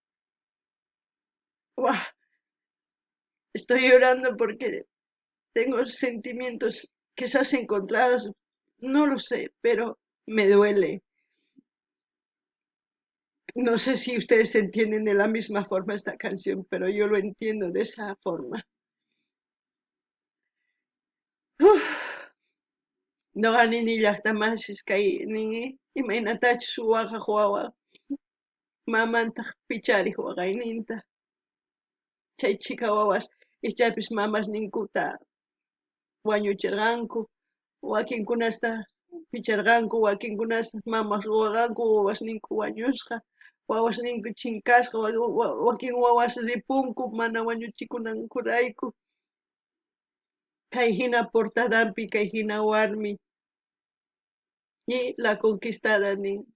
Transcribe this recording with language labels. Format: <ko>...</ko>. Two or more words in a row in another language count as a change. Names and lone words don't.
<es>Uah, estoy llorando porque tengo sentimientos quizás encontrados, no lo sé, pero me duele. No sé si ustedes entienden de la misma forma esta canción, pero yo lo entiendo de esa forma.</es> <qu>Uf, no gani ni llaqtamashis kay ningi imaynatachu suwaqaq wawa mamantaq pichariq waqayninta chay chika wawas ichapis mamasninkuta wañuchirqanku wakinkunasta picharqanku wakinkunasta mamas ruwaqanku wawasninku wañusqa wawasninku chinkasqa wakin wawas ripunku mana wañuchikunankurayku kay hina portadampi kay hina warmi</qu> <es>y la conquistada</es> <qu>nin</qu>